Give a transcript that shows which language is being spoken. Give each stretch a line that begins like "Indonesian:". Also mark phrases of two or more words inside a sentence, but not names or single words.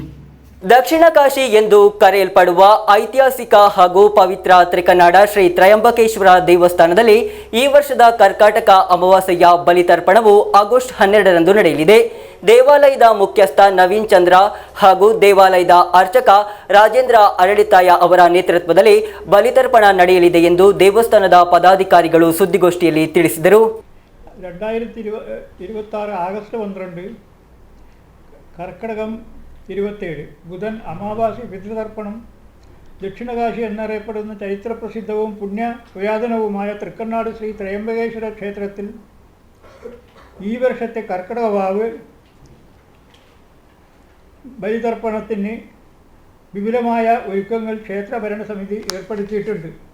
Kannada: ದಕ್ಷಿಣ ಕಾಶಿ ಎಂದು ಕರೆಯಲ್ಪಡುವ ಐತಿಹಾಸಿಕ ಹಾಗೂ ಪವಿತ್ರ ತ್ರಿಕನ್ನಡ ಶ್ರೀ ತ್ರಯಂಬಕೇಶ್ವರ ದೇವಸ್ಥಾನದಲ್ಲಿ ಈ ವರ್ಷದ ಕರ್ಕಾಟಕ ಅಮಾವಾಸ್ಯೆಯ ಬಲಿತರ್ಪಣವು ಆಗಸ್ಟ್ 12ರಂದು ನಡೆಯಲಿದೆ. ದೇವಾಲಯದ ಮುಖ್ಯಸ್ಥ ನವೀನ್ ಚಂದ್ರ ಹಾಗೂ ದೇವಾಲಯದ ಅರ್ಚಕ ರಾಜೇಂದ್ರ ಅರಳಿತಾಯ ಅವರ ನೇತೃತ್ವದಲ್ಲಿ ಬಲಿತರ್ಪಣ ನಡೆಯಲಿದೆ ಎಂದು ದೇವಸ್ಥಾನದ ಪದಾಧಿಕಾರಿಗಳು ಸುದ್ದಿಗೋಷ್ಠಿಯಲ್ಲಿ ತಿಳಿಸಿದರು.
Malayalam: 2026 ಆಗಸ್ಟ್ 12 കർക്കിടകം 27 ബുധൻ അമാവാസി പിതൃതർപ്പണം. ദക്ഷിണകാശി എന്നറിയപ്പെടുന്ന ചരിത്രപ്രസിദ്ധവും പുണ്യപുരാതനവുമായ തൃക്കണ്ണാട് ശ്രീ ത്രയംബകേശ്വര ക്ഷേത്രത്തിൽ ഈ വർഷത്തെ കർക്കിടക വാവ് ബലിതർപ്പണത്തിന് വിപുലമായ ഒരുക്കങ്ങൾ ക്ഷേത്ര ഭരണസമിതി ഏർപ്പെടുത്തിയിട്ടുണ്ട്.